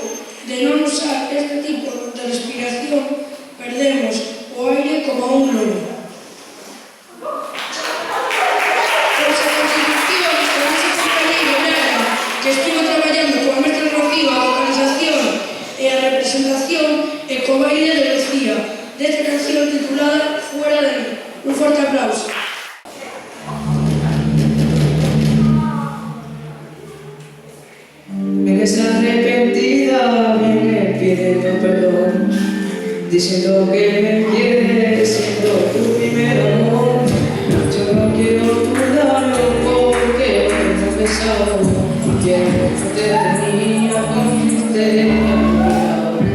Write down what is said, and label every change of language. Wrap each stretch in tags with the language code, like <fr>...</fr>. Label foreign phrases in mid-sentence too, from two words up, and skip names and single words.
<gl>De non usar este tipo de respiración, perdemos o aire como un loro. Pois a constitución do noso compañeiro Braga, que estivo traballando coa mestra Rocío a vocalización e a representación e co baile de Lucía, desta canción titulada Fuera de mí. Un forte aplauso.</gl> <es>Vienes arrepentida, vienes pidiendo perdón, diciendo que me quieres, siendo tu primer amor. Yo no quiero tu daño porque me he confesado, quiero que te tenía con te he olvidado.</es>